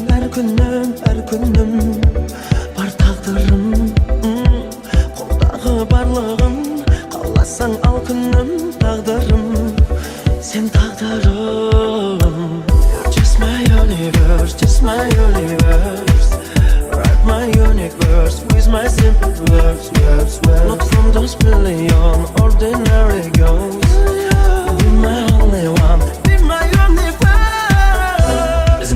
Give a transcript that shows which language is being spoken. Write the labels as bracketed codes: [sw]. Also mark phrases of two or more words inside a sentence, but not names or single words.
[kk] әр күнім бар тағдырым қолдағы барлығым қаласаң ал күнім тағдырым сен тағдырым. [en] You're just my universe, just my universe. Write my universe with my simple words, not from those million ordinary girls. Be my only one, be my universe.